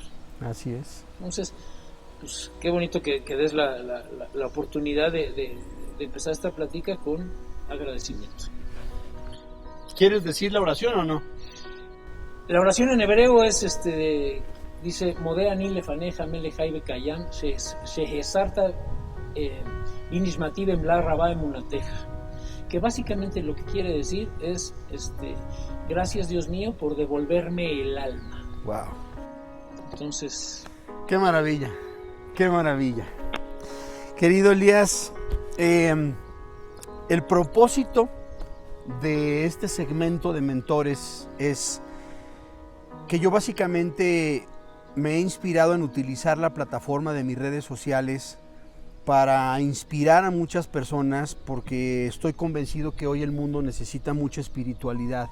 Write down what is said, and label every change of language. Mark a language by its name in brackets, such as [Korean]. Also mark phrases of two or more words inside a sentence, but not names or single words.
[Spanish] Así es. Entonces, pues qué bonito que des la oportunidad de empezar esta plática con agradecimiento. ¿Quieres decir la oración o no? La oración en hebreo es dice [Hebrew] מודה אני לפניך מלך חי וקיים שהחזרת בי נשמתי בחמלה רבה אמונתך, [Spanish] que básicamente lo que quiere decir es gracias Dios mío por devolverme el alma. Wow. Entonces, qué maravilla, qué maravilla. Querido Elías, el propósito de este segmento de mentores es que yo básicamente me he inspirado en utilizar la plataforma de mis redes sociales para inspirar a muchas personas, porque estoy convencido que hoy el mundo necesita mucha espiritualidad.